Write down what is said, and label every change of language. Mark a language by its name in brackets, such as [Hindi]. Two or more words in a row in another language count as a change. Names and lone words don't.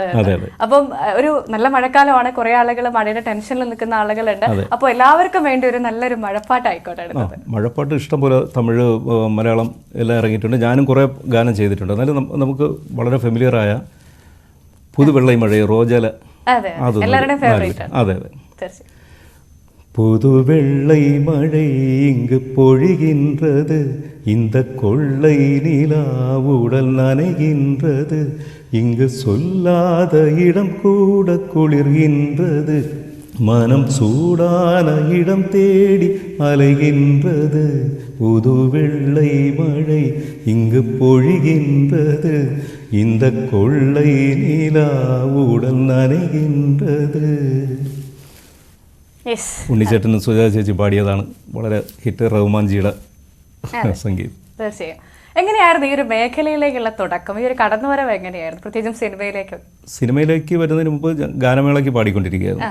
[Malayalam] അപ്പം ഒരു നല്ല മഴക്കാലമാണ്, കുറെ ആളുകൾ മഴയുടെ ടെൻഷനിൽ നിൽക്കുന്ന ആളുകളുണ്ട്. അപ്പോൾ എല്ലാവർക്കും വേണ്ടി ഒരു നല്ലൊരു മഴപ്പാട്ടായിക്കോട്ടെ. മഴപ്പാട്ട് ഇഷ്ടംപോലെ തമിഴ് മലയാളം എല്ലാം ഇറങ്ങിയിട്ടുണ്ട്. ഞാനും കുറേ ഗാനം ചെയ്തിട്ടുണ്ട്. എന്നാലും നമുക്ക് വളരെ ഫെമിലിയറായ പുതുവെള്ളൈ മഴ, റോജല, എല്ലാവരുടെയും ഫേവറേറ്റ്. അതെ അതെ. [Tamil] புதுவெள்ளை மழை இங்கு பொழிகின்றது, இந்த கொள்ளை நிலா உடல் நனைகின்றது, இங்கு சொல்லாத இடம் கூட குளிர்கின்றது, மனம் சூடான இடம் தேடி அலைகின்றது, புதுவெள்ளை மழை இங்கு பொழிகின்றது, இந்த கொள்ளை நிலா உடல் நனைகின்றது. [Malayalam] ഉണ്ണിച്ചേട്ടനും സുജാത ചേച്ചി പാടിയതാണ്. വളരെ ഹിറ്റ് റഹ്മാൻജിയുടെ സംഗീതം. തീർച്ചയായും. എങ്ങനെയായിരുന്നു ഈ ഒരു മേഖലയിലേക്കുള്ള തുടക്കം, ഈ ഒരു കടന്നുവരവ് എങ്ങനെയായിരുന്നു, പ്രത്യേകിച്ചും സിനിമയിലേക്ക് വരുന്നതിന് മുമ്പ് ഗാനമേളയ്ക്ക് പാടിക്കൊണ്ടിരിക്കുകയായിരുന്നു.